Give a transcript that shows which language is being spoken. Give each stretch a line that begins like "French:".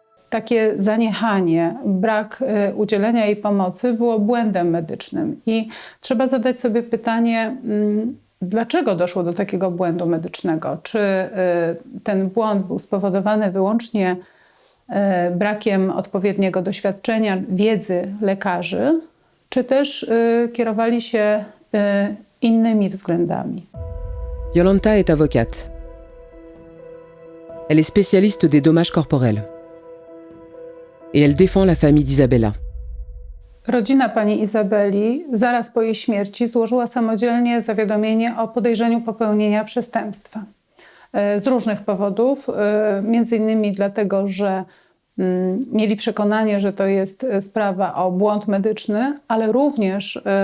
Polish: Takie zaniechanie, brak udzielenia jej pomocy było błędem medycznym i trzeba zadać sobie pytanie, dlaczego doszło do takiego błędu medycznego? Czy ten błąd był spowodowany wyłącznie brakiem odpowiedniego doświadczenia, wiedzy lekarzy, czy też kierowali się innymi względami?
French: Jolanta est avocate. Elle est spécialiste des dommages corporels. Et elle défend la famille d'Isabella.
Polish: Rodzina pani Izabeli zaraz po jej śmierci złożyła samodzielnie zawiadomienie o podejrzeniu popełnienia przestępstwa. Z różnych powodów, między innymi dlatego, że mieli przekonanie, że to jest sprawa o błąd medyczny, ale również